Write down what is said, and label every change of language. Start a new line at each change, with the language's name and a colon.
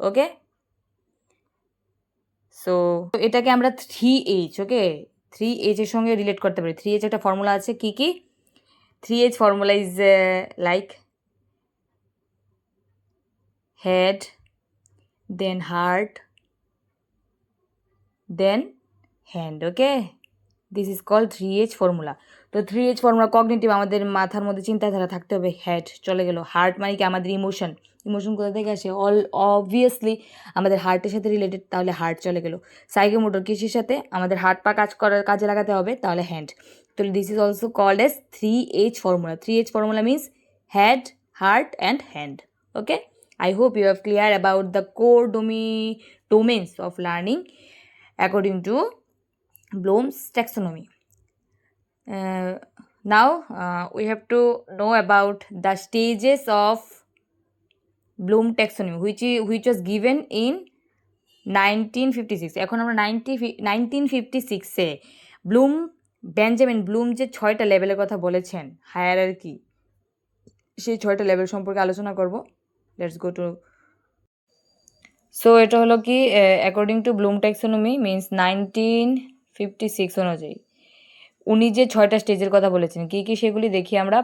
Bangla: ওকে, so এটাকে আমরা 3H, ওকে, 3H এর সঙ্গে রিলেট করতে পারি। 3H একটা ফর্মুলা আছে, কি কি 3H formula
English: Is like head, then heart, then hand. Okay, this is called 3H formula.
Bangla: তো 3H ফর্মুলা কগনিটিভ, আমাদের মাথার মধ্যে চিন্তাধারা থাকতে হবে, হেড চলে গেল, হার্ট মানে কি আমাদের ইমোশন, ইমোশন কোথা থেকে আসে, অবভিয়াসলি আমাদের হার্টের সাথে রিলেটেড, তাহলে হার্ট চলে গেল। সাইকোমোটর কিসের সাথে, আমাদের হাত পা কাজে লাগাতে হবে, তাহলে হ্যান্ড।
English: তো this is also called as 3H formula. 3H formula means head, heart and hand. Okay, I hope you are clear about the core domains of learning according to Bloom's taxonomy. Now we have to know about the stages of Bloom taxonomy, which was given in 1956.
Bangla: এখন আমরা 1956-এ Benjamin Bloom যে 6টা লেভেলের কথা বলেছেন hierarchy, সেই 6টা level সম্পর্কে আলোচনা করব।
English: let's go to, so
Bangla: এটা হলো কি
English: according to Bloom taxonomy means
Bangla: 1956 অনুযায়ী উনি যে 6টা স্টেজের কথা বলেছেন, কী কী সেগুলি দেখি আমরা।